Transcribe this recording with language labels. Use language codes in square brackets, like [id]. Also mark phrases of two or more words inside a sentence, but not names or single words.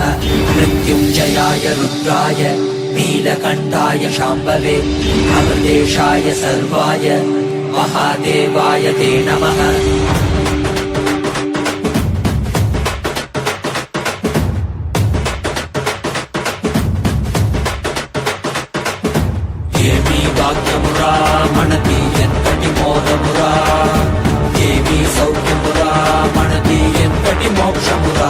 [sa] मृत्युञ्जयाय रुद्राय नीलकण्ठाय शाम्भवे अमृतेशाय सर्वाय महादेवाय ते नमः. [te] మనతి ఎంతటి మోదమురా, ఏమి సౌఖ్యమురా, మనతి ఎంతటి మోక్షమురా.